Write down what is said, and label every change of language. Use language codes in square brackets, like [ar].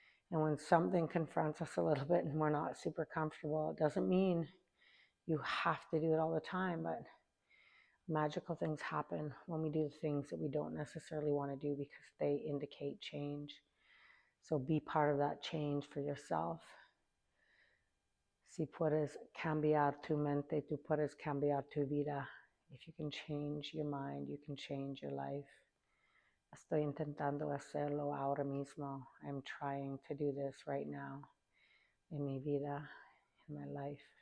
[en] And when something confronts us a little bit and we're not super comfortable, it doesn't mean you have to do it all the time, but magical things happen when we do the things that we don't necessarily want to do because they indicate change. So be part of that change for yourself. [es] Si puedes cambiar tu mente, tú puedes cambiar tu vida. [en] If you can change your mind, you can change your life. [es] Estoy intentando hacerlo ahora mismo. [en] I'm trying to do this right now [es] en mi vida, [en] in my life.